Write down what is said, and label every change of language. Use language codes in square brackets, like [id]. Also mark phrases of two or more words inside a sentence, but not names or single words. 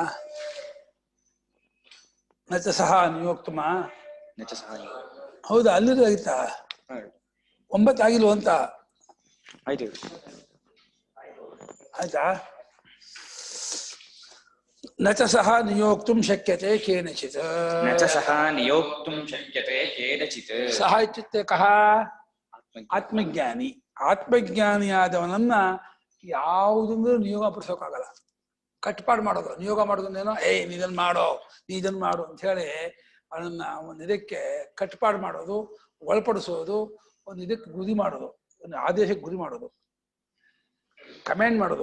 [sa] ನಚ ಸಹ ನಿಯೋಕ್ತಮ ನಚ ಸಹ. [kn] ಹೌದಾ, ಅಲ್ಲಿದು ಆಯ್ತಾ? 9 ಆಗಿಲ್ವ ಅಂತ ಆಯ್ತು. [sa] ಆಯ್ತಾ? ನಚ ಸಹ ನಿಯೋಕ್ತುಂ ಶಕ್ಯತೆ ಕೇನಚಿತ್. ನಚ ಸಹ ನಿಯೋಕ್ತುಂ ಶಕ್ಯತೆ ಕೇನಚಿತ್. ಸಹ ಇತ್ಯುಕ್ತೆ ಕಹ? ಆತ್ಮಜ್ಞಾನಿ. [kn] ಆತ್ಮಜ್ಞಾನಿಯಾದವನನ್ನ ಯಾವುದಂದ್ರೂ ನಿಯೋಗ ಪಡಿಸೋಕ್ಕಾಗಲ್ಲ. ಕಟ್ಪಾಡು ಮಾಡೋದು, ನಿಯೋಗ ಮಾಡೋದನ್ನೇನೋ ನೀ ಇದನ್ನು ಮಾಡೋ, ನೀ ಇದನ್ನು ಮಾಡು ಅಂತ ಹೇಳಿ ಅವನನ್ನ ಒಂದು ಇದಕ್ಕೆ ಕಟ್ಪಾಡು ಮಾಡೋದು, ಒಳಪಡಿಸೋದು, ಒಂದು ಇದಕ್ಕೆ ಗುರಿ ಮಾಡೋದು, ಒಂದು ಆದೇಶಕ್ಕೆ ಗುರಿ ಮಾಡೋದು, ಕಮೆಂಡ್ ಮಾಡೋದು.